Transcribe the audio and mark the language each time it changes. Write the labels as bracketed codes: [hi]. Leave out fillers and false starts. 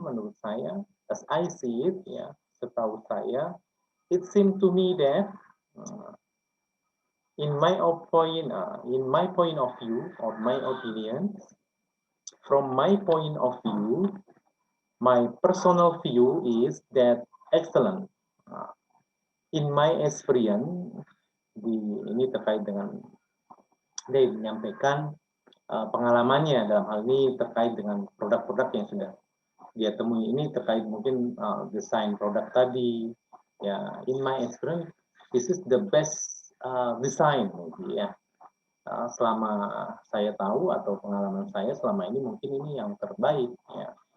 [id] Menurut saya, [en] as I see it, yeah. [id] Setahu saya, [en] it seemed to me that in my point of view or my opinion, from my point of view, my personal view is that excellent. In my experience, [id] ini terkait dengan dia menyampaikan pengalamannya dalam hal ini terkait dengan produk-produk yang sudah dia temui, ini terkait mungkin desain produk tadi ya. [en] In my experience, this is the best design ya. [id] Selama saya tahu atau pengalaman saya selama ini mungkin ini yang terbaik ya.